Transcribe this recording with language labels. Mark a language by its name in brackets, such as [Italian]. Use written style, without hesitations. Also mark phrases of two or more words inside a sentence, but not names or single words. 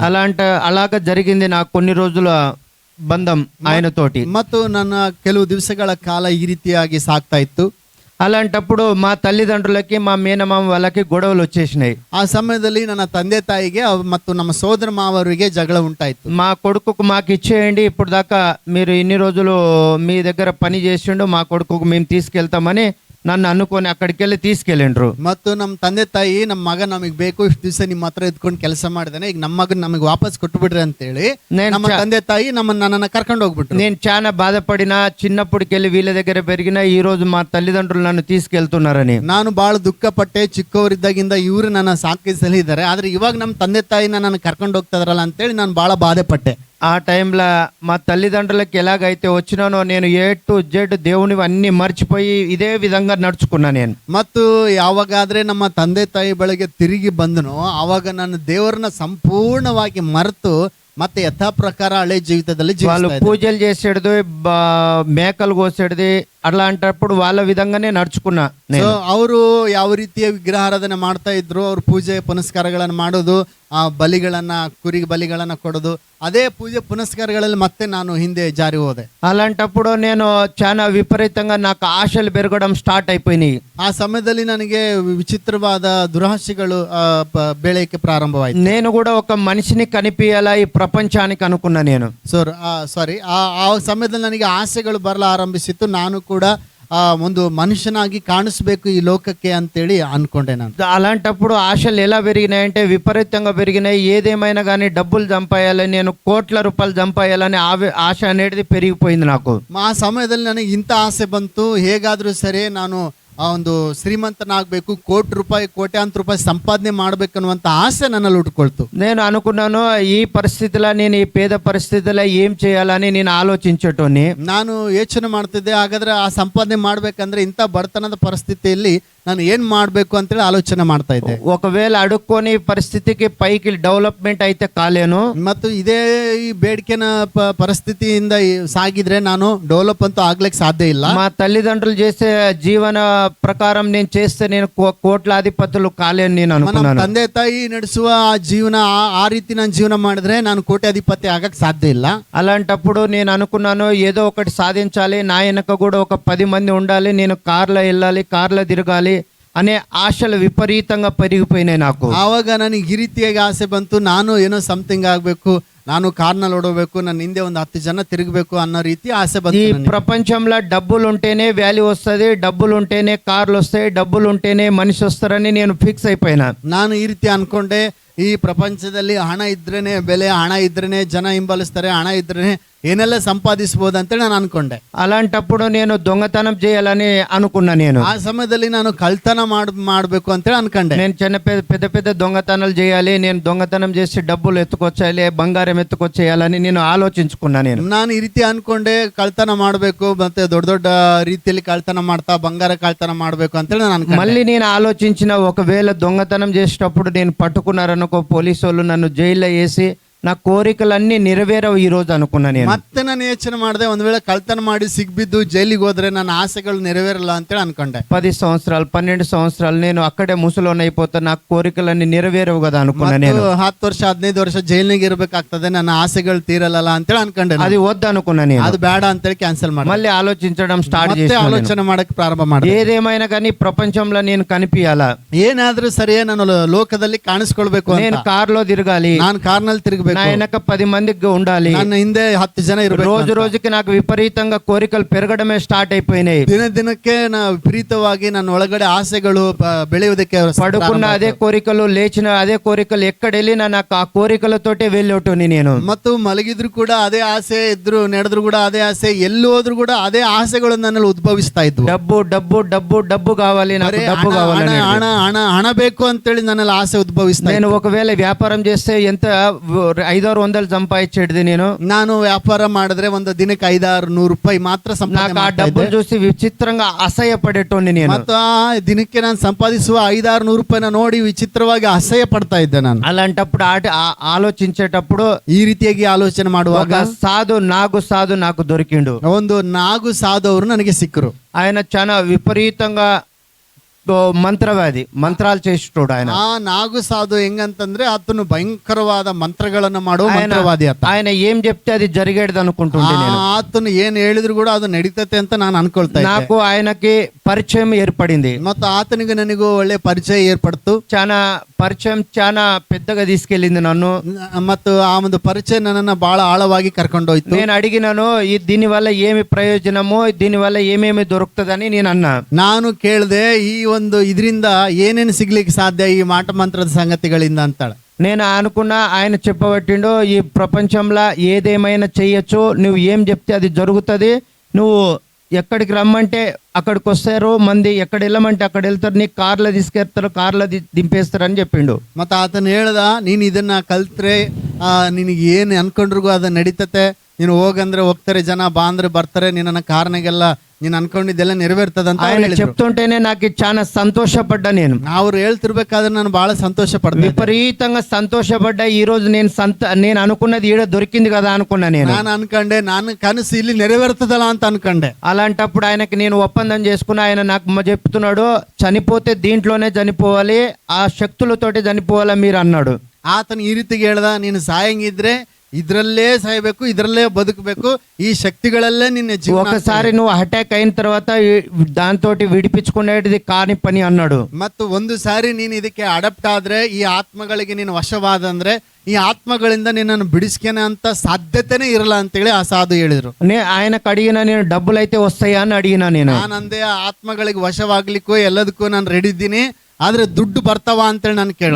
[Telugu] అలాగ జరిగింది నాకు కొన్ని రోజుల బంధం ఆయనతోటి. [Kannada] ಮತ್ತು ನನ್ನ ಕೆಲವು ದಿವಸಗಳ ಕಾಲ ಈ ರೀತಿಯಾಗಿ ಸಾಗ್ತಾ ಇತ್ತು. [Telugu] అలాంటప్పుడు మా తల్లిదండ్రులకి మా మేనమామ వాళ్ళకి గొడవలు వచ్చేసినాయి. [Kannada] ಆ ಸಮಯದಲ್ಲಿ ನನ್ನ ತಂದೆ ತಾಯಿಗೆ ಮತ್ತು ನಮ್ಮ ಸೋದರ ಮಾವರಿಗೆ ಜಗಳ ಉಂಟಾಯಿತು. [Telugu] మా కొడుకుకు మాకు ఇచ్చేయండి, ఇప్పుడు దాకా మీరు ఇన్ని రోజులు మీ దగ్గర పని చేసిండు, మా కొడుకుకు మేము తీసుకెళ్తామని నన్ను అనుకొని అక్కడికి వెళ్ళి తీసుకెళ్ళిండ్రు. [Kannada] ಮತ್ತು ನಮ್ಮ ತಂದೆ ತಾಯಿ ನಮ್ಮ ಮಗ ನಮಗೆ ಬೇಕು, ಇಷ್ಟು ದಿವಸ ನಿಮ್ಮ ಹತ್ರ ಇದ್ಕೊಂಡು ಕೆಲಸ ಮಾಡಿದಾನೆ, ಈಗ ನಮ್ಮ ಮಗನ್ ನಮಗೆ ವಾಪಸ್ ಕೊಟ್ಬಿಡ್ರಿ ಅಂತೇಳಿ ನಮ್ಮ ತಂದೆ ತಾಯಿ ನನ್ನನ್ನ కర్కండి ಹೋಗ್ಬಿಟ್రు. [Telugu] నేను చాలా బాధపడిన, చిన్నప్పటికెళ్ళి వీళ్ళ దగ్గర పెరిగిన, ఈ రోజు మా తల్లిదండ్రులు నన్ను తీసుకెళ్తున్నారని [Kannada] ನಾನು ಬಹಳ ದುಃಖಪಟ್ಟೆ. ಚಿಕ್ಕವರಿದ್ದಾಗಿಂದ ಇವರು ನನ್ನ ಸಾಕಿಸಲಿದ್ದಾರೆ, ಆದ್ರೆ ಇವಾಗ ನಮ್ಮ ತಂದೆ ತಾಯಿ ನನ್ನನ್ನು ಕರ್ಕೊಂಡು ಹೋಗ್ತಾರಲ್ಲ ಅಂತೇಳಿ ನಾನು ಬಹಳ ಬಾಧೆ ಪಟ್ಟೆ. [Telugu] ఆ టైంలో మా తల్లిదండ్రులకి ఎలాగైతే వచ్చినానో నేను [English] A to Z [Telugu] దేవుని అన్ని మర్చిపోయి ఇదే విధంగా నడుచుకున్నా నేను. [Kannada] ಮತ್ತು ಯಾವಾಗಾದ್ರೆ ನಮ್ಮ ತಂದೆ ತಾಯಿ ಬಳಿಗೆ ತಿರುಗಿ ಬಂದನೋ ಆವಾಗ ನಾನು ದೇವರನ್ನ ಸಂಪೂರ್ಣವಾಗಿ ಮರೆತು ಮತ್ತೆ ಯಥಾ ಪ್ರಕಾರ ಹಳೆ ಜೀವಿತದಲ್ಲಿ [Telugu] వాళ్ళు పూజలు చేసేది, మేకలు కోసేది, అట్లాంటప్పుడు వాళ్ళ విధంగానే నడుచుకున్నా. [Kannada] ಅವರು ಯಾವ ರೀತಿಯ ವಿಗ್ರಹಾರಾಧನೆ ಮಾಡ್ತಾ ಇದ್ರು, ಅವ್ರ ಪೂಜೆ ಪುನಸ್ಕಾರಗಳನ್ನು ಮಾಡೋದು, ಆ ಬಲಿಗಳನ್ನ, ಕುರಿ ಬಲಿಗಳನ್ನ ಕೊಡೋದು, ಅದೇ ಪೂಜೆ ಪುನಸ್ಕಾರಗಳಲ್ಲಿ ಮತ್ತೆ ನಾನು ಹಿಂದೆ ಜಾರಿ ಹೋದೆ. [Telugu] అలాంటప్పుడు నేను చాలా విపరీతంగా నాకు ఆశలు పెరగడం స్టార్ట్ అయిపోయినాయి. [Kannada] ಆ ಸಮಯದಲ್ಲಿ ನನಗೆ ವಿಚಿತ್ರವಾದ ದುರಾಶೆಗಳು ಬೆಳೆಯಕ್ಕೆ ಪ್ರಾರಂಭವಾಯಿತು. [Telugu] నేను కూడా ఒక మనిషిని కనిపించాలా ఈ ప్రపంచానికి అనుకున్నా నేను. [Kannada] ಆ ಸಮಯದಲ್ಲಿ ನನಗೆ ಆಸೆಗಳು ಬರಲ ಆರಂಭಿಸಿತ್ತು. ನಾನು ಕೂಡ ಒಂದು మనిషిನಾಗಿ కాಣಿಸ್ಬೇಕು ఈ లోకಕ್ಕೆ ಅಂತೇಳಿ అన్ಕೊಂಡೆ ನಾನು. [Telugu] అలాంటప్పుడు ఆశలు ఎలా పెరిగినాయంటే విపరీతంగా పెరిగినాయి. ఏదేమైనా కానీ డబ్బులు సంపాయాలని, నేను కోట్ల రూపాయలు సంపాయాలని ఆశ అనేది పెరిగిపోయింది నాకు. [Kannada] ಆ ಸಮಯದಲ್ಲಿ ನನಗೆ ಇಂಥ ಆಸೆ ಬಂತು, ಹೇಗಾದ್ರೂ ಸರಿ ನಾನು ಒಂದು ಶ್ರೀಮಂತನಾಗಬೇಕು, ಕೋಟ್ಯಾಂತರ ರೂಪಾಯಿ ಸಂಪಾದನೆ ಮಾಡ್ಬೇಕನ್ನುವಂತ ಆಸೆ ನನ್ನಲ್ಲಿ ಹುಟ್ಟುಕೊಳ್ತು. [Telugu] నేను అనుకున్నాను ఈ పరిస్థితిలో, నేను ఈ పేద పరిస్థితిలో ఏం చేయాలని నేను ఆలోచించేటోని. [Kannada] ನಾನು ಯೋಚನೆ ಮಾಡ್ತಿದ್ದೆ, ಹಾಗಾದ್ರೆ ಆ ಸಂಪಾದನೆ ಮಾಡ್ಬೇಕಂದ್ರೆ ಇಂಥ ಬಡತನದ ಪರಿಸ್ಥಿತಿಯಲ್ಲಿ ನಾನು ಏನ್ ಮಾಡ್ಬೇಕು ಅಂತೇಳಿ ಆಲೋಚನೆ ಮಾಡ್ತಾ ಇದ್ದೆ. [Telugu] ఒకవేళ అడుక్కొని పరిస్థితికి పైకి డెవలప్మెంట్ అయితే కాలేను, [Kannada] ಮತ್ತು ಇದೇ ಈ ಬೇಡಿಕೆನ ಪರಿಸ್ಥಿತಿಯಿಂದ ಸಾಗಿದ್ರೆ ನಾನು ಡೆವಲಪ್ ಅಂತೂ ಆಗ್ಲಿಕ್ಕೆ ಸಾಧ್ಯ ಇಲ್ಲ. [Telugu] మా తల్లిదండ్రులు చేసే జీవన ప్రకారం నేను చేస్తే నేను కోట్లాధిపతులు కాలేను నేను అనుకున్నాను. [Kannada] ತಂದೆ ತಾಯಿ ನಡೆಸುವ ಆ ಜೀವನ, ಆ ರೀತಿ ನಾನು ಜೀವನ ಮಾಡಿದ್ರೆ ನಾನು ಕೋಟ್ಯಾಧಿಪತಿ ಆಗಕ್ಕೆ ಸಾಧ್ಯ ಇಲ್ಲ. [Telugu] అలాంటప్పుడు నేను అనుకున్నాను, ఏదో ఒకటి సాధించాలి, నా వెనక కూడా ఒక 10 మంది ఉండాలి, నేను కార్లో వెళ్ళాలి, కార్లో తిరగాలి అనే ఆశలు విపరీతంగా పెరిగిపోయినాయి నాకు. [Kannada] ಆವಾಗ ನನಗೆ ಈ ರೀತಿಯಾಗಿ ಆಸೆ ಬಂತು, ನಾನು ಏನೋ ಸಮಥಿಂಗ್ ಆಗ್ಬೇಕು, ನಾನು ಕಾರ್ನಲ್ಲಿ ಓಡಬೇಕು, ನನ್ನ ಹಿಂದೆ ಒಂದು 10 ಜನ ತಿರುಗಬೇಕು ಅನ್ನೋ ರೀತಿ ಆಸೆ ಬಂತು. [Telugu] ఈ ప్రపంచంలో డబ్బులు ఉంటేనే వాల్యూ వస్తుంది, డబ్బులు ఉంటేనే కార్లు వస్తాయి, డబ్బులు ఉంటేనే మనిషి వస్తారని నేను ఫిక్స్ అయిపోయినా. [Kannada] ನಾನು ಈ ರೀತಿ ಅನ್ಕೊಂಡೆ, ಈ ಪ್ರಪಂಚದಲ್ಲಿ ಹಣ ಇದ್ರೇನೆ ಬೆಲೆ, ಹಣ ಇದ್ರೇನೆ ಜನ ಹಿಂಬಾಲಿಸ್ತಾರೆ, ಹಣ ಇದ್ರೇನೆ ಏನೆಲ್ಲ ಸಂಪಾದಿಸಬಹುದು ಅಂತೇಳಿ ನಾನು ಅನ್ಕೊಂಡೆ. [Telugu] అలాంటప్పుడు నేను దొంగతనం చేయాలని అనుకున్నా. నేను [Kannada] ಆ ಸಮಯದಲ್ಲಿ ನಾನು ಕಳ್ತನ ಮಾಡಬೇಕು ಅಂತೇಳಿ ಅನ್ಕೊಂಡೆ. [Telugu] నేను పెద్ద పెద్ద దొంగతనాలు చేయాలి, నేను దొంగతనం చేసి డబ్బులు ఎత్తుకొచ్చేయాలి, బంగారం ఎత్తుకొచ్చేయాలని నేను ఆలోచించుకున్నా. [Kannada] ನಾನು ಈ ರೀತಿ ಅನ್ಕೊಂಡೆ, ಕಳ್ತನ ಮಾಡಬೇಕು, ಮತ್ತೆ ದೊಡ್ಡ ದೊಡ್ಡ ರೀತಿಯಲ್ಲಿ ಕಳ್ತನ ಮಾಡ್ತಾ ಬಂಗಾರ ಕಳ್ತನ ಮಾಡಬೇಕು ಅಂತೇಳಿ ನಾನು ಅನ್ಕೊಂಡೆ. [Telugu] మళ్ళీ నేను ఆలోచించిన, ఒకవేళ దొంగతనం చేసేటప్పుడు నేను పట్టుకున్నారనుకో, పోలీసు వాళ్ళు నన్ను జైల్లో వేసి నా కోరికలన్నీ నెరవేరవు ఈ రోజు అనుకున్నా. నేను [Kannada] ಮತ್ತೆ ನಾನು ಯೋಚನೆ ಮಾಡಿದೆ, ಒಂದ್ ವೇಳೆ ಕಳ್ತನ ಮಾಡಿ ಸಿಗ್ಬಿದ್ದು ಜೈಲಿಗೆ ಹೋದ್ರೆ ನನ್ನ ಆಸೆಗಳು ನೆರವೇರಲ್ಲ ಅಂತೇಳಿ ಅನ್ಕೊಂಡೆ. [Telugu] 10 సంవత్సరాలు 12 సంవత్సరాలు నేను అక్కడే ముసలోని అయిపోతా, నా కోరికలన్నీ నెరవేరవు కదా అనుకున్నా. నేను [Kannada] 10 ವರ್ಷ 15 ವರ್ಷ ಜೈಲಿಗೆ ಇರ್ಬೇಕಾಗ್ತದೆ, ನನ್ನ ಆಸೆಗಳು ತೀರಲ್ಲ ಅಂತೇಳಿ ಅನ್ಕೊಂಡೆ. [Telugu] అది వద్దు అనుకున్నా. నేను [Kannada] ಅದು ಬೇಡ ಅಂತೇಳಿ క్యాన్సిల్ ಮಾಡಿ [Telugu] మళ్ళీ ఆలోచించడం స్టార్ట్ [Kannada] ಮತ್ತೆ [Telugu] చేసి [Kannada] ಆಲೋಚನೆ ಮಾಡಕ್ಕೆ ಪ್ರಾರಂಭ ಮಾಡಿದೆ. [Telugu] ఏదేమైనా కానీ ప్రపంచంలో నేను కనిపించాలా, [Kannada] ಏನಾದ್ರೂ ಸರಿಯೇ ನಾನು ಲೋಕದಲ್ಲಿ ಕಾಣಿಸ್ಕೊಳ್ಬೇಕು, [Telugu] నేను కార్లో తిరగాలి, [Kannada] ನಾನು ಕಾರ್ನಲ್ಲಿ ತಿರುಗಬೇಕು, [Telugu] నా వెనక 10 మందికి ఉండాలి, [Kannada] ನನ್ನ ಹಿಂದೆ 10 ಜನ ಇರಬೇಕು. [Telugu] రోజు రోజుకి నాకు విపరీతంగా కోరికలు పెరగడమే స్టార్ట్ అయిపోయినాయి. [Kannada] ದಿನಕ್ಕೆ ವಿಪರೀತವಾಗಿ ನನ್ನ ಒಳಗಡೆ ಆಸೆಗಳು ಬೆಳೆಯುವುದಕ್ಕೆ, [Telugu] పడుకున్న అదే కోరికలు, లేచిన అదే కోరికలు, ఎక్కడ వెళ్ళినా నాకు ఆ కోరికలతోటే వెళ్ళేటోని నేను. [Kannada] ಮತ್ತು ಮಲಗಿದ್ರು ಕೂಡ ಅದೇ ಆಸೆ, ಇದ್ರು ನಡೆದ್ರು ಕೂಡ ಅದೇ ಆಸೆ, ಎಲ್ಲಿ ಹೋದ್ರು ಕೂಡ ಅದೇ ಆಸೆಗಳು ನನ್ನಲ್ಲಿ ಉದ್ಭವಿಸ್ತಾ ಇದ್ವು. [Telugu] డబ్బు డబ్బు డబ్బు డబ్బు కావాలి, నాకు డబ్బు కావాలి, [Kannada] ಹಣ ಹಣ ಹಣ ಬೇಕು ಅಂತೇಳಿ ನನ್ನಲ್ಲಿ ಆಸೆ ಉದ್ಭವಿಸ್ತಾ. [Telugu] నేను ఒకవేళ వ్యాపారం చేస్తే ఎంత 500-100 సంపాదించేది. [Kannada] ನಾನು ವ್ಯಾಪಾರ ಮಾಡಿದ್ರೆ ಒಂದು ದಿನಕ್ಕೆ 500-100 ರೂಪಾಯಿ ಮಾತ್ರ [Telugu] నాకు ఆ డబ్బులు చూసి విచిత్రంగా అసహ్య పడేటోని నేను. [Kannada] ಮತ್ತು ಆ ದಿನಕ್ಕೆ ನಾನು ಸಂಪಾದಿಸುವ 500-100 ರೂಪಾಯಿನ ನೋಡಿ ವಿಚಿತ್ರವಾಗಿ ಅಸಹ್ಯ ಪಡ್ತಾ ಇದ್ದೆ ನಾನು. [Telugu] అలాంటప్పుడు ఆలోచించేటప్పుడు [Kannada] ಈ ರೀತಿಯಾಗಿ ಆಲೋಚನೆ ಮಾಡುವಾಗ [Telugu] నాగు సాధు నాకు దొరికిండు. [Kannada] ಒಂದು ನಾಗು ಸಾಧು ಅವರು ನನಗೆ ಸಿಕ್ಕರು. [Telugu] ఆయన చాలా విపరీతంగా ಮಂತ್ರವಾದಿ, ಮಂತ್ರಾలు చేసేటోడు ఆయన. [Kannada] ಆ ನಾಗು ಸಾಧು ಹೆಂಗಂತಂದ್ರೆ ಆತನು ಭಯಂಕರವಾದ ಮಂತ್ರಗಳನ್ನು ಮಾಡುವ ಮಂತ್ರವಾದಿ ಆತ. [Telugu] ఆయన ఏం చెప్తే అది జరిగేది అనుకుంటుండే నేను. [Kannada] ಆತನು ಏನ್ ಹೇಳಿದ್ರು ಕೂಡ ಅದು ನಡೀತತೆ ಅಂತ ನಾನು ಅನ್ಕೊಳ್ತಾ ಇದ್ದೆ. [Telugu] నాకు ఆయనకి పరిచయం ఏర్పడింది [Kannada] ಮತ್ತು ಆತನಿಗೆ ನನಗೂ ಒಳ್ಳೆ ಪರಿಚಯ ಏರ್ಪಡ್ತು. [Telugu] చాలా పరిచయం చాలా పెద్దగా తీసుకెళ్ళింది నన్ను. [Kannada] ಮತ್ತು ಆ ಒಂದು ಪರಿಚಯ ನನ್ನನ್ನ ಬಹಳ ಆಳವಾಗಿ ಕರ್ಕೊಂಡೋಯ್ತು. [Telugu] నేను అడిగినాను దీని వల్ల ఏమి ప్రయోజనము, దీని వల్ల ఏమేమి దొరుకుతుందని నేను అన్నా. [Kannada] ನಾನು ಕೇಳಿದೆ ಈ ಒಂದು ಇದರಿಂದ ಏನೇನು ಸಿಗ್ಲಿಕ್ಕೆ ಸಾಧ್ಯ ಈ ಮಾಟ ಮಂತ್ರದ ಸಂಗತಿಗಳಿಂದ ಅಂತಾಳೆ. [Telugu] నేను అనుకున్నా ఆయన చెప్పబట్టిండు ఈ ప్రపంచంలో ఏదేమైనా చెయ్యొచ్చు, నువ్వు ఏం చెప్తే అది జరుగుతుంది, నువ్వు ఎక్కడికి రమ్మంటే అక్కడికి వస్తారు, మంది ఎక్కడ వెళ్ళమంటే అక్కడ వెళ్తారు, నీకు కార్లో తీసుకెళ్తారు, కార్లో దింపేస్తారు అని చెప్పిండు. [Kannada] ಮತ್ತೆ ಆತನು ಹೇಳ್ದ, ನೀನು ಇದನ್ನ ಕಲ್ತ್ರೆ ನಿನಗೆ ಏನು ಅನ್ಕೊಂಡ್ರಿಗೂ ಅದು ನಡೀತತೆ, ನೀನು ಹೋಗಂದ್ರೆ ಹೋಗ್ತಾರೆ, ಜನ ಬಾ ಅಂದ್ರೆ ಬರ್ತಾರೆ, ನಿನ್ನ ಕಾರಣಗೆಲ್ಲ ನೀನು ಅನ್ಕೊಂಡಿದ್ದೆಲ್ಲ ನೆರವೇರ್ತದಂತ [Telugu] ఆయన చెప్తుంటేనే నాకు చాలా సంతోషపడ్డా. నేను [Kannada] ಅವ್ರು ಹೇಳ್ತಿರ್ಬೇಕಾದ್ರೆ ನಾನು ಬಹಳ ಸಂತೋಷ ಪಡ್ದೆ, [Telugu] విపరీతంగా సంతోషపడ్డా. ఈ రోజు నేను అనుకున్నది ఈడ దొరికింది కదా అనుకున్నా. [Kannada] ನಾನು ಅನ್ಕೊಂಡೆ, ನಾನು ಕನಸು ಇಲ್ಲಿ ನೆರವೇರ್ತದಲ್ಲ ಅಂತ ಅನ್ಕೊಂಡೆ. [Telugu] అలాంటప్పుడు ఆయనకి నేను ఒప్పందం చేసుకున్నా. ఆయన నాకు చెప్తున్నాడు, చనిపోతే దీంట్లోనే చనిపోవాలి, ఆ శక్తులతోటి చనిపోవాలా మీరు అన్నాడు. [Kannada] ಆತನು ಈ ರೀತಿಗೆ ಹೇಳ್ದ, ನೀನು ಸಾಯಂಗಿದ್ರೆ ಇದ್ರಲ್ಲೇ ಸಾಯ್ಬೇಕು, ಇದ್ರಲ್ಲೇ ಬದುಕಬೇಕು, ಈ ಶಕ್ತಿಗಳಲ್ಲೇ ನಿನ್ನ ಜೀವನ. [Telugu] ఒకసారి నువ్వు అటాక్ అయిన తర్వాత దాంతో విడిపించుకునేది కాని పని అన్నాడు. [Kannada] ಮತ್ತು ಒಂದು ಸಾರಿ ನೀನು ಇದಕ್ಕೆ ಅಡಪ್ಟ್ ಆದ್ರೆ, ಈ ಆತ್ಮಗಳಿಗೆ ನೀನು ವಶವಾದಂದ್ರೆ ಈ ಆತ್ಮಗಳಿಂದ ನಿನ್ನನ್ನು ಬಿಡಿಸ್ಕೇನೆ ಅಂತ ಸಾಧ್ಯತೆನೇ ಇರಲ್ಲ ಅಂತೇಳಿ ಆ ಸಾಧು ಹೇಳಿದ್ರು. [Telugu] ఆయనకు అడిగిన నేను డబ్బులు అయితే వస్తాయా అని అడిగినా. [Kannada] ನಾನಂದೆ ಆ ಆತ್ಮಗಳಿಗೆ ವಶವಾಗ್ಲಿಕ್ಕೂ ಎಲ್ಲದಕ್ಕೂ ನಾನು ರೆಡಿ ಇದ್ದೀನಿ, ಆದ್ರೆ ದುಡ್ಡು ಬರ್ತಾವ ಅಂತೇಳಿ ನಾನು ಕೇಳಿದೆ.